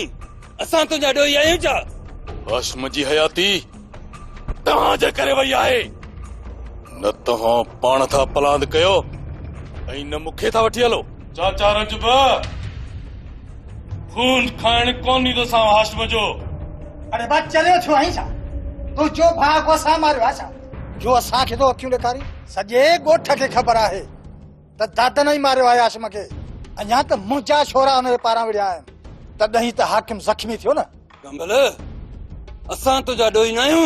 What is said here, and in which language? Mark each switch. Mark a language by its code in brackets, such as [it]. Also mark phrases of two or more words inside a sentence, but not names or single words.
[sd] असां तुंहिंजा ॾोही आहियूं छा? हाशिम जी हयाती तव्हांजे करे वई आहे, न तव्हां पाण था प्लान कयो ऐं न मूंखे था वठी हलो। चाचा रजब, खून खाइण कोन ॾींदो सां हाशिम जो। अरे बा चलियो छो आहीं छा? तूं जो भाउ को असां मारियो आहे छा? जो असांखे तो अखियूं ॾेखारी? सॼे ॻोठ खे ख़बर आहे त दादन ई मारियो आहे हाशिम खे। अञा त मुंहिंजा छोरा हुनजे पारां विड़िया आहिनि, तॾहिं त हाकिम ज़ख्मी थियो न। कंबल, असां तुंहिंजा ॾोही न आहियूं।